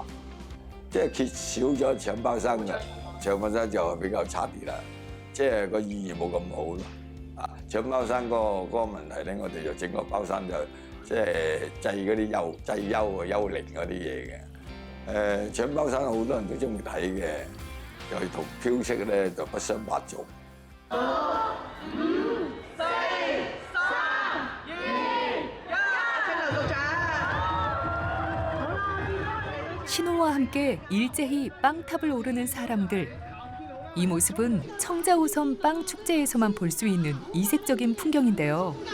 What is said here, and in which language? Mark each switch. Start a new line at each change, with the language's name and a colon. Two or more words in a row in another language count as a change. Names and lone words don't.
Cantonese: 即係缺少咗搶包山嘅，搶包山就比較差啲啦，即係個意義冇咁好咯。啊，搶包山嗰個問題咧，我哋就整個包山就即係祭嗰啲祭幽啊、幽靈嗰啲嘢嘅。搶包山好多人都中意睇嘅，又同飄色咧就不相伯仲。
Korean: 신호와 함께 일제히 빵탑을 오르는 사람들. 이 모습은 청자호섬 빵 축제에서만 볼 수 있는 이색적인 풍경인데요.